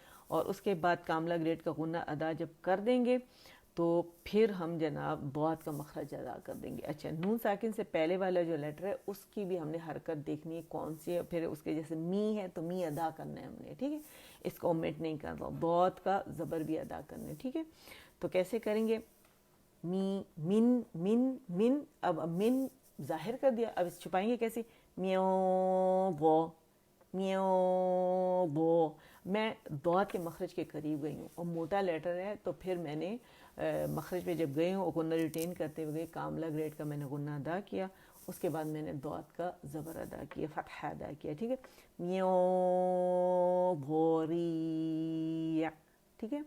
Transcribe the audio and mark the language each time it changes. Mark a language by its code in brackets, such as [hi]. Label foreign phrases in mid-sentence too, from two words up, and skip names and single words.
[ur] اور اس کے بعد کاملہ گریڈ کا غنہ ادا جب کر دیں گے تو پھر ہم جناب بود کا مخرج ادا کر دیں گے. اچھا نون ساکن سے پہلے والا جو لیٹر ہے اس کی بھی ہم نے حرکت دیکھنی ہے کون سی ہے, پھر اس کے جیسے می ہے تو می ادا کرنا ہے ہم نے, ٹھیک ہے, اس کو اومٹ نہیں کر رہا. بود کا زبر بھی ادا کرنا ہے, ٹھیک ہے. تو کیسے کریں گے, می من من من, اب من ظاہر کر دیا, اب اس چھپائیں گے کیسے, میو بو میو بو. میں بود کے مخرج کے قریب گئی ہوں اور موٹا لیٹر ہے تو پھر میں نے مخرج پہ جب گئی ہوں اور غنہ ریٹین کرتے ہوئے گئی, کاملہ گریڈ کا میں نے غنہ ادا کیا, اس کے بعد میں نے بود کا زبر ادا کیا, فتحہ ادا کیا, ٹھیک ہے. میو بوری, ٹھیک ہے.